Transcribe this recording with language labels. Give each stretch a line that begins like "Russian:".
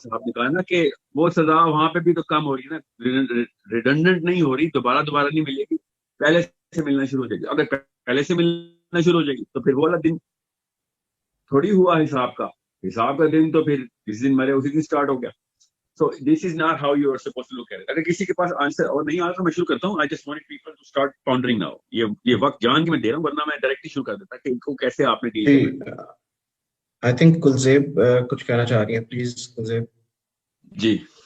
Urdu: صاحب نے کہا نا کہ وہ سزا وہاں پہ بھی تو کم ہو رہی ہے نا, ریڈنڈنٹ نہیں ہو رہی, دوبارہ نہیں ملے گی, پہلے سے ملنا شروع ہو جائے گی. اگر پہلے سے ملنا شروع ہو جائے گی تو پھر وہ والا دن تھوڑی ہوا حساب کا دن, تو پھر جس دن مرے اسی دن اسٹارٹ ہو گیا.
English: So this is not how you are supposed to look at it.
Urdu: اگر کسی کے پاس آنسر اور نہیں آ رہا تو میں شروع کرتا ہوں.
English: I just want people to start pondering now.
Urdu: یہ وقت جان کے میں دے رہا ہوں, ورنہ میں ڈائریکٹلی شروع کر دیتا کہ ان کو کیسے آپ نے ڈیل جی کرنا. آئی تھنک کلزیب کچھ کہنا چاہ رہی ہیں, پلیز کلزیب. جی